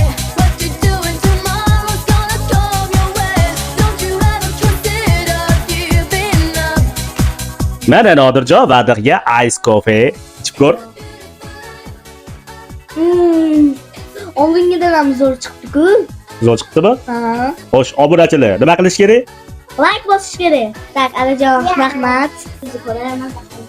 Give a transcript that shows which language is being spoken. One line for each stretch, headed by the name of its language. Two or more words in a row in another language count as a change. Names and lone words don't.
English: What you're doing tomorrow's gonna come your way. Don't you ever consider giving up.
Uzbek: Mana Nodirjon Vadirga
English: ice coffee
Uzbek: ichib ko'r. Oldingidan ham zo'r chiqdi-ku. Zo'r chiqdimi? Ha. Xo'sh, obunachilar nima qilish kerak? Like bosish kerak. Tak, Otajon, rahmat. Sizni ko'raman.